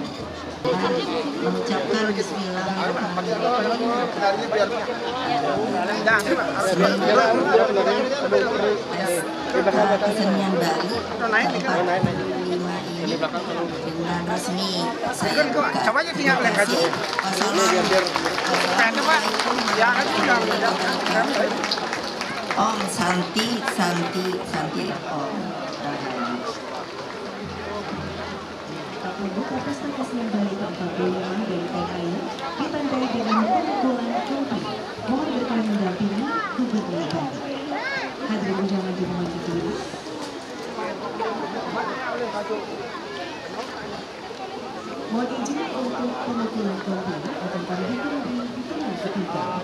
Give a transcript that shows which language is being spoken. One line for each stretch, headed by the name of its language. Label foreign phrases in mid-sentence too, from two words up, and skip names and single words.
Indonesian: Mengucapkan
Arabic: بسم الله الرحمن الرحيم.
Indonesian: Kesenian Bali ke-45 ini dengan resmi saya buka.
Sanskrit: ॐ शान्ति ॐ.
Indonesian: Membuka pesta kesenian Bali ke-45 dari TKI ditandai dengan pemukulan trofi. Mohon berkenan mendampingi Gubernur Bali. Hadirin undangan dimohon berdiri. Mohon izin untuk pemukulan trofi akan kami diikuti di hitungan ketiga.